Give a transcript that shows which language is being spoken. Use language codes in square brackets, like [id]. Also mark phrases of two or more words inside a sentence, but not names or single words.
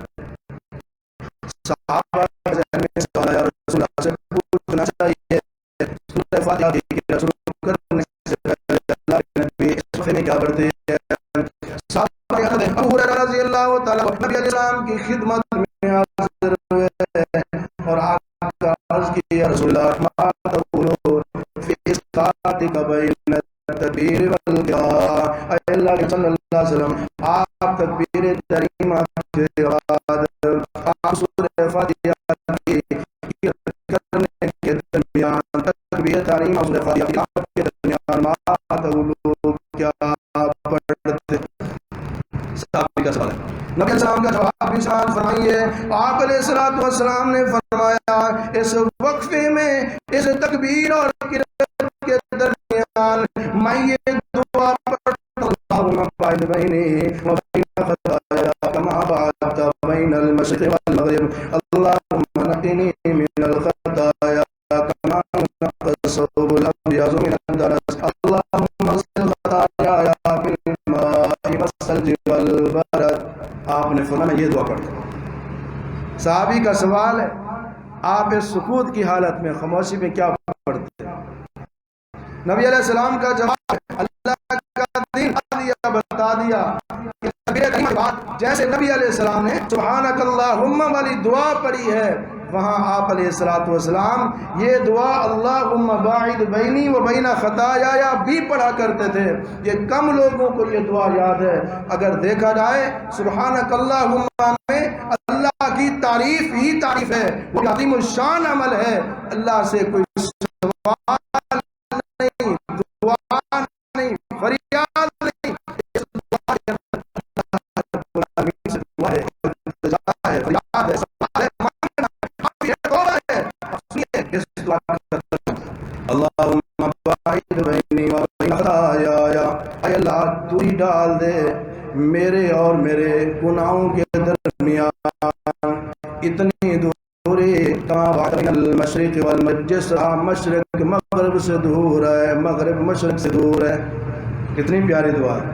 [ur] صحابہ کے ذہن میں سوال آیا، رسول اللہ سے پوچھنا چاہیے سورہ فاتحہ کی شروع کرنے سے پہلے اللہ کے نبی اس صفحے میں کیا پڑھتے ہیں. صحابہ کہتے ہیں ابو ہریرہ [ar] رضی اللہ تعالیٰ [ur] نبی [ar] علیہ السلام [ur] کی خدمت میں حاضر ہوئے اور آپ کا عرض کیا [ar] رسول اللہ ما تقولون فی صلاتک بین التکبیر والقراءۃ. [ur] اے اللہ کے [ar] صلی اللہ علیہ وسلم، [ur] آپ تکبیر تحریمہ کے بعد آپ سورہ فاتحہ کی کرنے کے درمیان، تکبیر تحریمہ اور سورہ فاتحہ کے درمیان [ar] ما تقولون [ur] کیا پڑھتے؟ صحابی کا سوال ہے. نبی [ar] علیہ السلام [ur] کا جواب بھی سوال فرمائیے. آپ علیہ السلام نے فرمایا اس وقفے میں، اس تکبیر اور قرات کے درمیان میں یہ دعا پڑھتا ہوں [ar] باعث بینی و بین خطایا کما بعدت بین المشرق والمغرب اللهم نقنی من الخطایا کما ينقى الثوب الابيض من الدنس اللهم اغسل خطاياي بالماء والثلج والبرد. [ur] آپ نے فرمایا یہ دعا پڑھتے. صحابی کا سوال ہے، آپ اس سکوت کی حالت میں، خاموشی میں کیا پڑھتے ہیں؟ نبی [ar] علیہ السلام [ur] کا جواب اللہ کا دین بتا دیا. جیسے نبی [ar] علیہ السلام [ur] نے [ar] سبحانک اللہم [ur] والی دعا پڑھی ہے، وہاں آپ [ar] علیہ السلام [ur] یہ دعا [ar] اللہم باعد بینی و بین خطایا [ur] بھی پڑھا کرتے تھے. یہ کم لوگوں کو یہ دعا یاد ہے. اگر دیکھا جائے [ar] سبحانک اللہم [ur] میں اللہ کی تعریف ہی تعریف ہے، وہ عظیم الشان عمل ہے. اللہ سے کوئی سوال نہیں، دعا نہیں، فریاد نہیں، [ar] اللہم باعد بینی و بین خطایا. [ur] اے اللہ تو ہی ڈال دے میرے اور میرے گناہوں کے درمیان اتنی دوری [ar] کما بین المشرق والمغرب، [ur] جس مشرق مغرب سے دور ہے، مغرب مشرق سے دور ہے. کتنی پیاری دعا ہے.